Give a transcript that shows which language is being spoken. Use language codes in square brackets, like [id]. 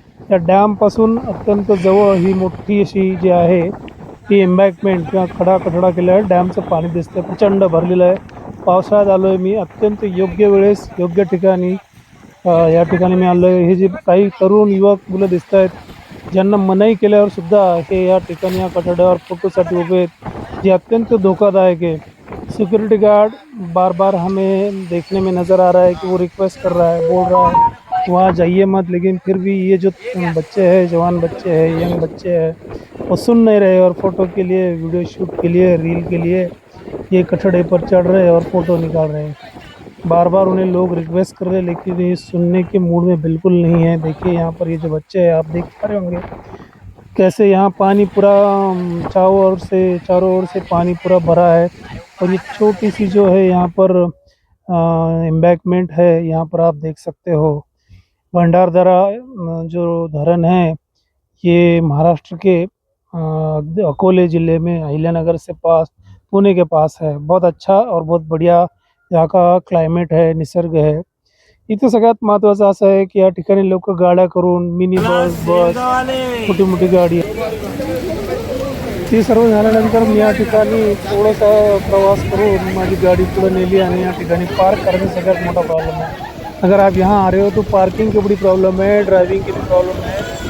[mr] या डॅमपासून अत्यंत जवळ ही मोठी अशी जी आहे ती एम्बॅकमेंट किंवा खडा केलेला डॅमचं पाणी दिसतं, प्रचंड भरलेलं आहे. पावसाळ्यात आलो आहे मी, अत्यंत योग्य वेळेस योग्य ठिकाणी या ठिकाणी मी आलो आहे. हे जे काही तरुण युवक मुलं दिसत आहेत, ज्यांना मनाई केल्यावर सुद्धा हे या ठिकाणी या कठड्यावर फोटोसाठी उभे आहेत, जे अत्यंत धोकादायक है. [hi] सिक्योरिटी गार्ड बार बार हमें देखने में नज़र आ रहा है कि वो रिक्वेस्ट कर रहा है, बोल रहा है वहाँ जाइए मत, लेकिन फिर भी ये जो बच्चे हैं, जवान बच्चे हैं, यंग बच्चे हैं, वो सुन नहीं रहे और फोटो के लिए, वीडियो शूट के लिए, रील के लिए ये कटड़े पर चढ़ रहे हैं और फोटो निकाल रहे हैं। बार बार उन्हें लोग रिक्वेस्ट कर रहे हैं, लेकिन ये सुनने के मूड में बिल्कुल नहीं है। देखिए यहाँ पर ये जो बच्चे हैं, आप देख पा रहे होंगे कैसे यहाँ पानी पूरा चारों ओर से पानी पूरा भरा है। और ये छोटी सी जो है यहाँ पर एम्बैंकमेंट है, यहाँ पर आप देख सकते हो। भंडारदरा जो धरण है, ये महाराष्ट्र के अकोले ज़िले में अहिल्यानगर से पास, पुणे के पास है। बहुत अच्छा और बहुत बढ़िया यहाँ का क्लायमेट है, निसर्ग है। [mr] इथं सगळ्यात महत्त्वाचं असं आहे की या ठिकाणी लोक गाड्या करून मिनी बस मोठी मोठी गाडी, ती सर्व झाल्यानंतर मी या ठिकाणी थोडासा प्रवास करून माझी गाडी पुढे नेली आणि या ठिकाणी पार्क करणे सगळ्यात मोठा प्रॉब्लम है। [hi] अगर आप यहाँ आ रहे हो तो पार्किंग की बड़ी प्रॉब्लम है, ड्राइविंग की भी प्रॉब्लम है।